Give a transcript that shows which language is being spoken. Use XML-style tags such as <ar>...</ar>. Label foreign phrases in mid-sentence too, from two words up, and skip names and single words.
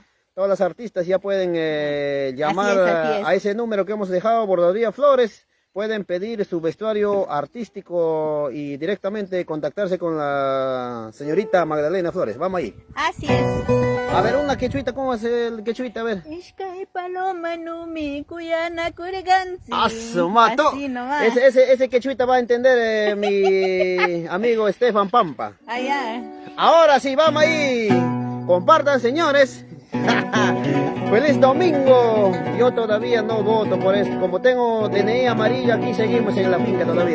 <es>Todas las artistas ya pueden llamar Así es. a ese número que hemos dejado, Bordaduría Flores. Pueden pedir su vestuario artístico y directamente contactarse con la señorita Magdalena Flores. Vamos ahí. Así es. A ver, una quechuita, ¿cómo es el quechuita? A ver.</es> <qu>Ishkai paloma numi kuyana kurgansi. ¡Aso, mato!</qu> <es>Así nomás. Ese quechuita va a entender mi amigo Estefan Pampa. Allá. Ahora sí, vamos ahí. Compartan, señores. Feliz domingo. Yo todavía no voto por esto. Como tengo DNI amarillo, aquí seguimos en la finca todavía.</es>